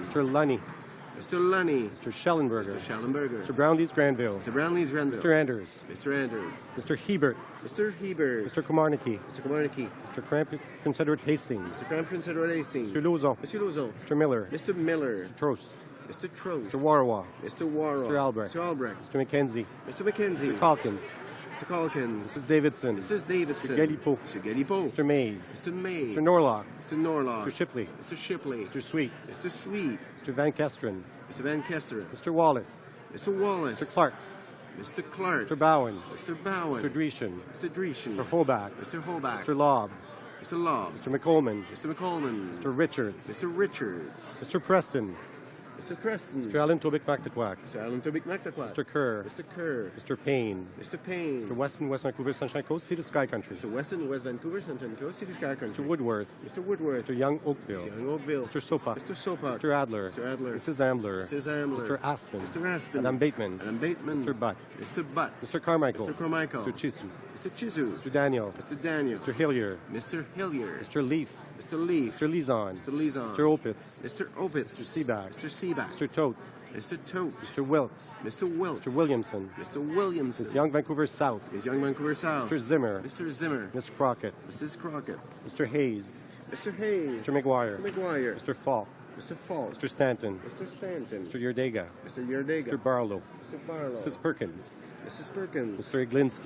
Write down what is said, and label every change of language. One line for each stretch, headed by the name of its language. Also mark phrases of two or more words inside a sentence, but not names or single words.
English: Mr. Lunny. Mr. Lunny. Mr. Schellenberger. Mr. Schellenberger. Mr. Brownlees Granville. Mr. Brownlees Granville. Mr. Anders. Mr. Anders. Mr. Hebert. Mr. Hebert. Mr. Komarnicki. Mr. Komarnicki. Mr. Crampton, Confederate Hastings. Mr. Crampton, Federal Hastings. Mr. Lauzon. Mr. Lauzon. Mr. Miller. Mr. Miller. Mr. Trost. Mr. Trost. Mr. Warawa. Mr. Warrow. Mr. Albrecht. Mr. Albrecht. Mr. McKenzie. Mr. McKenzie. Mr. Calkins. Mr. Calkins. Mrs. Davidson. Mrs. Davidson. Mr. Galipo. Mr. Galipo. Mr. Mays. Mr. Mays. Mr. Norlock. Mr. Norlock. Mr. Shipley. Mr. Shipley. Mr. Sweet. Mr. Sweet. Mr. Van Kesteren. Mr. Van Kester. Mr. Wallace. Mr. Wallace. Mr. Clark. Mr. Clark. Mr. Bowen. Mr. Bowen. Mr. Dreeshen. Mr. Dreeshen. Mr. Holbach. Mr. Holbach. Mr. Lobb. Mr. Lobb. Mr. McColman. Mr. McColman. Mr. Richards. Mr. Richards. Mr. Preston. Mr. Preston. Mr. Allen Tobic McTaquac. Mr. Allen Tobic McTaquac. Mr. Kerr. Mr. Kerr. Mr. Payne. Mr. Payne. Mr. Weston, West Vancouver, Sunshine Coast, City Sky Country. Mr. Weston, West Vancouver, Sunshine Coast, City Sky Country. Mr. Woodworth. Mr. Woodworth. Mr. Young Oakville. Mr. Young Oakville. Mr. Sopa. Mr. Sopa. Mr. Adler. Mr. Adler. Mrs. Ambler. Mrs. Ambler. Mr. Aspen. Mr. Aspen. Madame Bateman. Madame Bateman. Mr. Butt. Mr. Butt. Mr. Carmichael. Mr. Carmichael. Mr. Chisu. Mr. Chizu. Mr. Daniel. Mr. Daniel. Mr. Hillier. Mr. Hillier. Mr. Leaf. Mr. Leaf. Mr. Lizon. Mr. Lizon. Mr. Opitz. Mr. Opitz. Mr. Seaback. Mr. Seaback. Mr. Tote. Mr. Tote. Mr. Wilkes. Mr. Wilkes. Mr. Williamson. Mr. Williamson. Ms. Young Vancouver South. Ms. Young Vancouver South. Mr. Zimmer. Mr. Zimmer. Ms. Crockett. Mrs. Crockett. Mr. Hayes. Mr. Hayes. Mr. McGuire. Mr. McGuire. Mr. Falk. Mr. Falk. Mr. Stanton. Mr. Stanton. Mr. Yerdega. Mr. Yerdega. Mr. Barlow. Mr. Barlow. Mrs. Perkins. Mrs. Perkins. Mr. Iglinski.